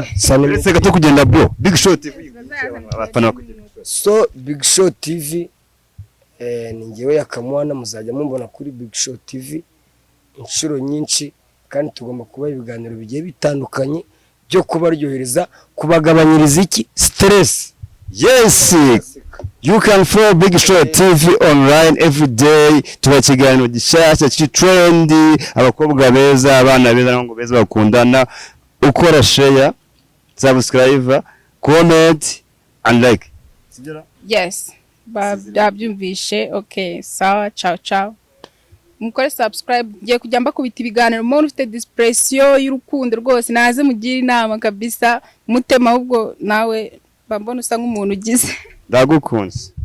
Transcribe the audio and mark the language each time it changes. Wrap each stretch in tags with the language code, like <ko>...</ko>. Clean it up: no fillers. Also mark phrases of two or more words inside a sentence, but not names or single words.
<rw>Uretse gato kugenda bro Big Show TV abafana so Big Show TV ni njyewe Yaka Mwana, muzajya mumbona kuri Big Show TV inshuro nyinshi, kandi tugomba kuba ibiganiro bigiye bitandukanye byo kubaryohereza, kubagabanyiriza iki stress.</rw> <en>Yes, you can follow Big Show TV online every day.</en> <rw>Tuba kiganiro gishasha trendy, abakobwa beza, abana beza n'abahungu beza bakundana.</rw> <en>Ukora share, subscribe, comment and like. Yes,</en> <rw>babyumvishe. Okay, sawa, ciao. Mukore subscribe, ngiye kujya mbakubita ibiganiro. Umuntu ufite depression y'urukundo rwose naze mugira inama kabisa, mutema ahubwo nawe bambona usa nk'umuntu ugize. Ndagukunze.</rw>